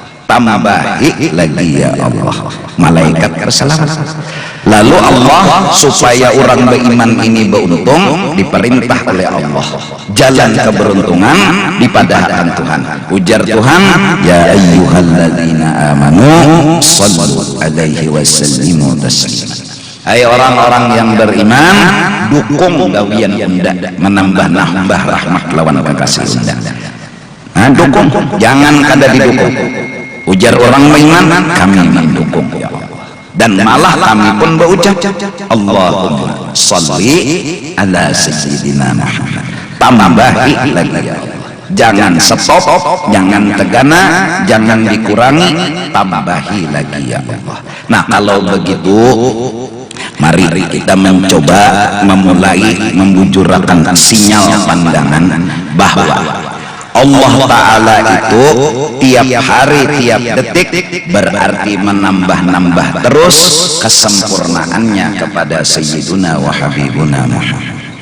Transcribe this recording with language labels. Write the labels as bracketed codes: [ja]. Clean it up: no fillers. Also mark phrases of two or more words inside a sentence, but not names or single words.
[bjn] tambahi lagi ya Allah. Malaikat berselawat. Lalu Allah supaya orang beriman ini beruntung diperintah oleh Allah jalan keberuntungan dipadahkan Tuhan. Ujar Tuhan, [ar] يا أيها الذين آمنوا صلوا عليه وسلموا تسليما. [bjn] Hai orang-orang yang beriman, dukung gawian unda menambah-nambah rahmat lawan kekasih unda. Nah, dukung, jangan kada didukung. Ujar orang beriman, kami mendukung ya Allah. Dan malah kami pun berucap, [ar] اللهم صل على سيدنا محمد. [bjn] Tambahi lagi ya Allah. Jangan stop, jangan tegana, jangan dikurangi, tambahi lagi ya Allah. [id] Nah, kalau begitu mari kita mencoba memulai membujurkan sinyal pandangan bahwa Allah Ta'ala itu tiap hari, tiap detik berarti menambah-nambah terus kesempurnaannya kepada [ar] سيدنا وحبيبنا محمد.